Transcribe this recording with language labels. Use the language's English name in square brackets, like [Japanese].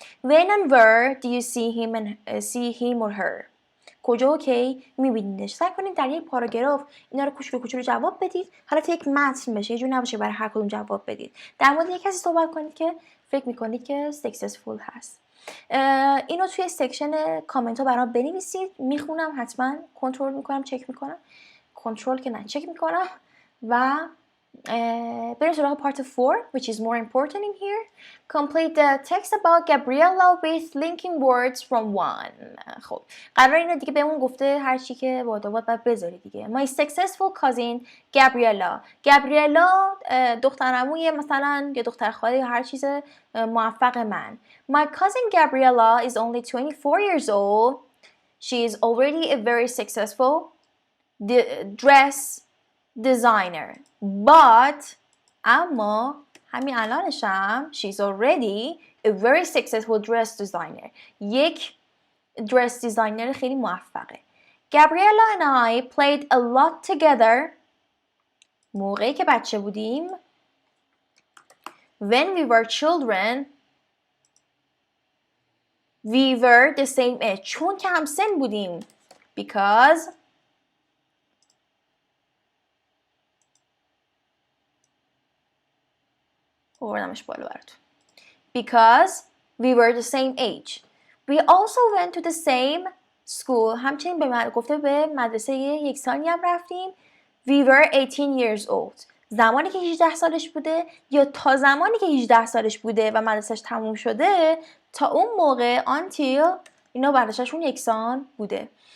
[English] When and where do you see him or her? [Persian] کجا و کی میبینیدش؟ سعی کنید در یک پاراگراف اینا رو کوچولو کوچولو جواب بدید. حالت یک متن بشه، یه جور نباشه برای هر کدوم جواب بدید. در مورد یک کسی صحبت کنید که فکر میکنید که سکسسفول هست. اینو توی سکشن کامنت ها برام بنویسید. میخونم، حتما کنترل میکنم، چک میکنم. کنترل که نه، چک میکنم. و بریم سراغ [English] part 4 which is more important in here. Complete the text about Gabriella with linking words from one. [Persian] خب قرار اینو دیگه بهمون گفته هر چی که باید بذاری دیگه. [English] My successful cousin Gabriella. [Persian] Gabriella دخترعموی مثلا یا دختر خاله یا هر چیز موفق من. [English] My cousin Gabriella is only 24 years old. She is already a very successful dress designer. But [Persian] اما همین الانش هم [English] she's already a very successful dress designer. [Persian] یک dress designer خیلی موفقه. [English] Gabriella and I played a lot together. [Persian] موقعی که بچه بودیم. [English] When we were children we were the same age. [Persian] چون که همسن بودیم. Because آوردمش بالا براتون. [English] Because we were the same age. We also went to the same school. [Persian] همچنین گفته به مدرسه یکسانی هم رفتیم. [English] We were 18 years old. [Persian] زمانی که 18 سالش بوده یا تا زمانی که 18 سالش بوده و مدرسهش تموم شده، تا اون موقع until اینا مدرسهشون یکسان بوده.